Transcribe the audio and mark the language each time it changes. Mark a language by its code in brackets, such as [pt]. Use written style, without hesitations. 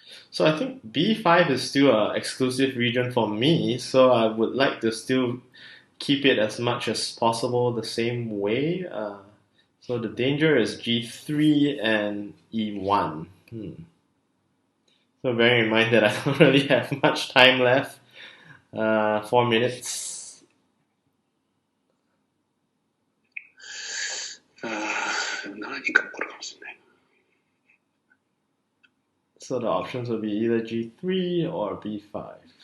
[en] So I think B5 is still an exclusive region for me, so I would like to still keep it as much as possible the same way. So the danger is G3 and E1. So bearing in mind that I don't really have much time left, 4 minutes. [ja] 何か起こるかもしれない。 [en] So the options would be either G3 or B5.